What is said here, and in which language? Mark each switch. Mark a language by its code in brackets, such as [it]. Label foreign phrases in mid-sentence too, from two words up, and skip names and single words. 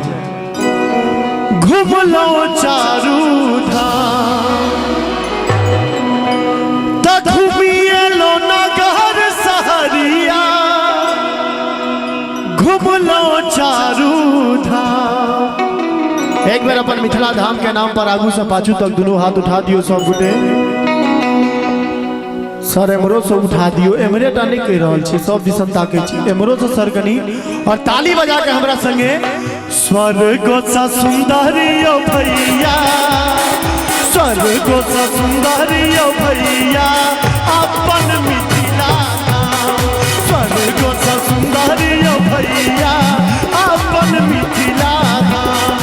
[mai] घूम लो चारू धाम तो घूमिए लो नगर सहरिया। घूम लो चारू धाम। एक बार अपन मिथिला धाम के नाम पर आगू से पाछू तक दोनों हाथ उठा दियो सब गुटे। सर एमरो से उठा दियो, एमरे टा नहीं कह रहल छी, सब दिसन ताके छी, एमरो से सर कनी और ताली बजा के हमरा संगे स्वर्ग सा सुंदरियो भैया, स्वर्ग सा सुंदरियो भैया अपन मिथिला धाम। स्वर्ग सा सुंदरियो भैया अपन मिथिला धाम।